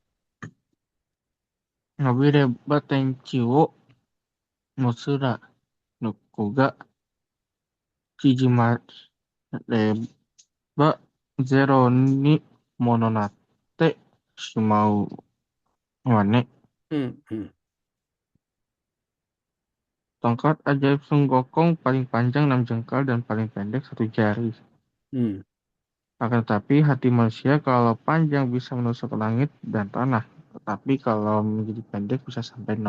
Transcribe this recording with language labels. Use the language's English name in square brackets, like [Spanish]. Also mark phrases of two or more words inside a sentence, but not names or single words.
[Japanese] 伸びれば天地をもつらの子が縮まればゼロにもなってしまうわね. Hmm, hmm, [Indonesian] Tongkat ajaib Sun Gokong paling panjang 6 jengkal dan paling pendek 1 jari. hmm, Akan tetapi hati manusia kalau panjang bisa menusuk ke langit dan tanah. Tetapi kalau menjadi pendek bisa sampai nol.